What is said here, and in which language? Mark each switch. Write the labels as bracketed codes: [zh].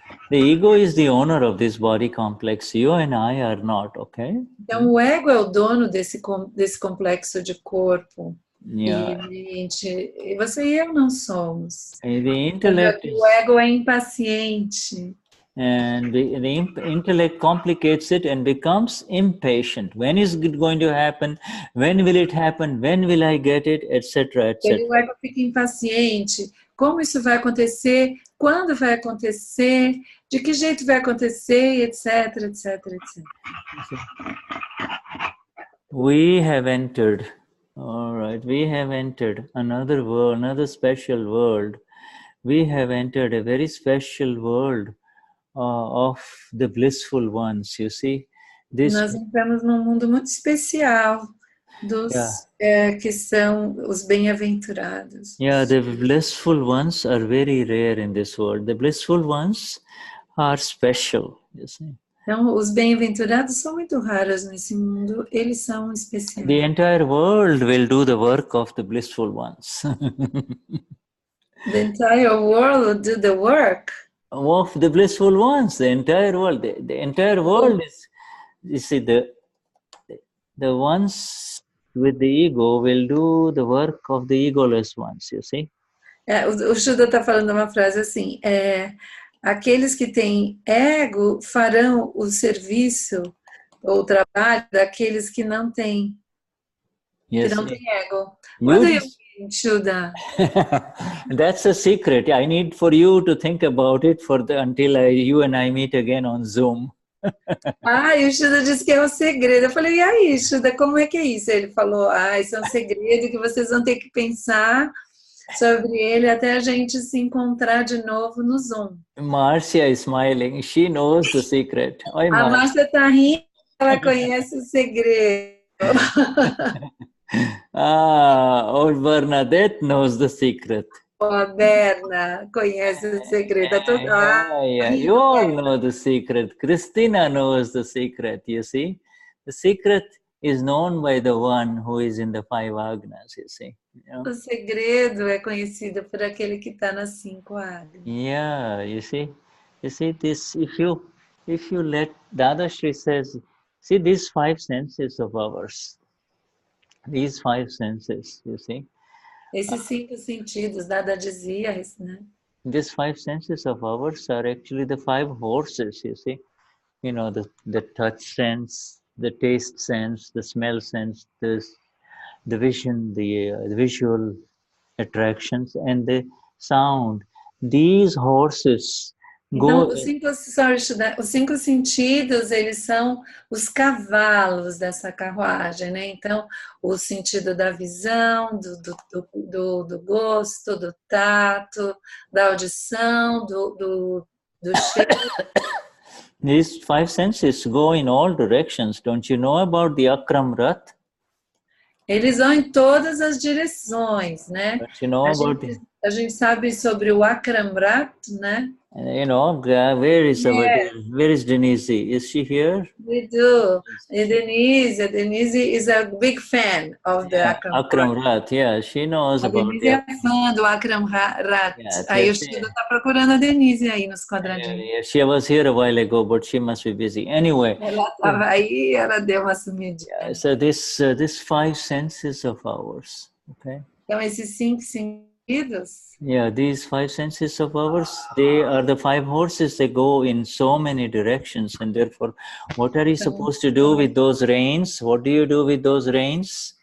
[en] The ego is the owner of this body complex. You and I are not, okay? [pt] Então, o ego é o dono desse complexo de corpo [en] Yeah. [pt] e mente. E você e eu não somos. [en] And the intellect [pt] O ego é impaciente. [en] And the intellect complicates it and becomes impatient. When is it going to happen? When will it happen? When will I get it? Etc. etc. [pt] O ego fica impaciente. Como isso vai acontecer? Quando vai acontecer? De que jeito vai acontecer? Etc, etc, etc. [en] We have entered, all right, we have entered another world, another special world. We have entered a very special world of the blissful ones, you see. [pt] Nós entramos num mundo muito especial dos que são os bem-aventurados. [en] Yeah, the blissful ones are very rare in this world. The blissful ones are special, you see. [pt] Então, os bem-aventurados são muito raros nesse mundo, eles são especiais. [en] The entire world will do the work of the blissful ones. The entire world will do the work of the blissful ones. The entire world, the entire world is, you see, the ones with the ego will do the work of the egoless ones, you see. [pt] O Shuddha está falando uma frase assim, aqueles que têm ego farão o serviço ou o trabalho daqueles que não têm, [en] Yes, [pt] que não têm ego. [en] What do you mean, Shuddha? That's a secret. I need for you to think about it until you and I meet again on Zoom. [pt] E o Shuddha disse que é um segredo. Eu falei, e aí, Shuddha, como é que é isso? Ele falou, isso é um segredo que vocês vão ter que pensar sobre ele até a gente se encontrar de novo no Zoom. [en] Marcia is smiling. She knows the secret. Oi, [pt] a Marcia está rindo, ela conhece o segredo. [en] Old Bernadette knows the secret. [pt] A Berna conhece o segredo. [en] You all know the secret. Christina knows the secret, you see. The secret is known by the one who is in the 5 agnas, you see. [pt] O segredo é conhecido por aquele que está nas 5 agnas. [en] Yeah, you see this. If you let Dadashri says, see these 5 senses of ours. These 5 senses, you see. [pt] Esses 5 sentidos, Dada dizia, né? [en] These 5 senses of ours are actually the 5 horses, you see. You know, the touch sense, the taste sense, the smell sense, the vision, the visual attractions, and the sound. These horses [pt] Então, os 5 sentidos, eles são os cavalos dessa carruagem, né? Então, o sentido da visão, do gosto, do tato, da audição, do cheiro. [en] These 5 senses go in all directions. Don't you know about the Akram Rath? [pt] Eles vão em todas as direções, né? [en] Don't you know [pt] a gente sabe sobre o Akram Vignan, né? [en] You know, where is Denise? Is she here? We do. Denise is a big fan of the Akram Rath. Yeah, she knows about [pt] Denise é fã do Akram Rath. Aí o Shuddha está procurando a Denise aí nos quadradinhos. [en] Yeah, she was here a while ago, but she must be busy. Anyway. [pt] Ela estava aí, ela deu uma sumidinha. [en] So this 5 senses of ours, okay? [pt] Então esses 5 sentidos. [en] Yeah, these 5 senses of ours, they are the 5 horses. They go in so many directions, and therefore, what are you supposed to do with those reins? What do you do with those reins?